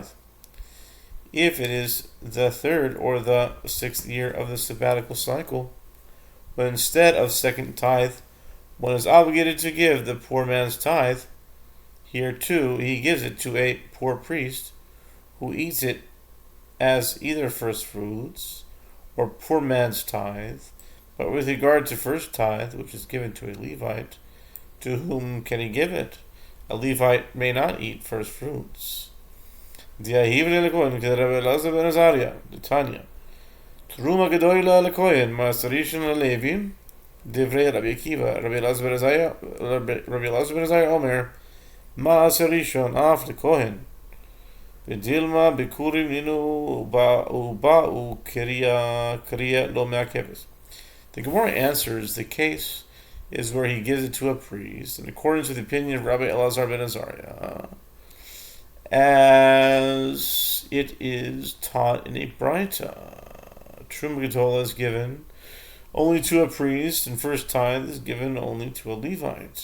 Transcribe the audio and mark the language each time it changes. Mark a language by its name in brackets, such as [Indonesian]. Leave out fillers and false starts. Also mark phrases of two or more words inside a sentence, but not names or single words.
[English] If it is the third or the 6th year of the sabbatical cycle, but instead of second tithe, one is obligated to give the poor man's tithe, here too he gives it to a poor priest, who eats it as either first fruits or poor man's tithe. But with regard to first tithe, which is given to a Levite, to whom can he give it? A Levite may not eat first fruits. [Hebrew] תרומה גדולה לכהן מעשר ראשון ללוים. דברי רבי עקיבא, רבי אלעזר בן עזריה אומר, מעשר ראשון אף לכהן. ודילמא ביכורים נינהו ובקריאה לא מעכבת. [English] The Gemara answers the case is where he gives it to a priest, in accordance with the opinion of Rabbi Elazar ben Azariah, as it is taught in a Braita. [Hebrew] תרומה גדולה [English] is given only to a priest, and first tithe is given only to a Levite.